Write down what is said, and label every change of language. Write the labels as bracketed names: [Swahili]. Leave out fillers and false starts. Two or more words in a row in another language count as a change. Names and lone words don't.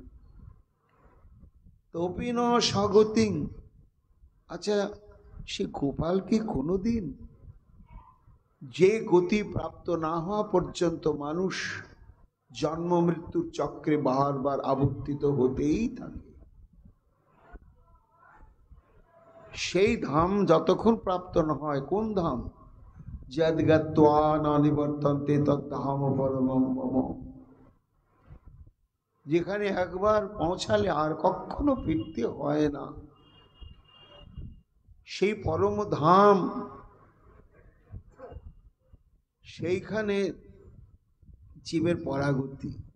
[Bangla] তপিন স্বগতিং, আচ্ছা সে গোপাল কি কোনোদিন, যে গতি প্রাপ্ত না হওয়া পর্যন্ত মানুষ জন্ম মৃত্যুর চক্রে বারবার আবর্তিত হতেই থাকে, সেই ধাম যতক্ষণ প্রাপ্ত না হয়, কোন ধাম? [Sanskrit] যদ্গত্বা ন নিবর্তন্তে তদ্ধাম পরমম মম, [Bangla] যেখানে একবার পৌঁছালে আর কখনো ফিরতে হয় না, সেই পরম ধাম, সেইখানে জীবের পরাগতি।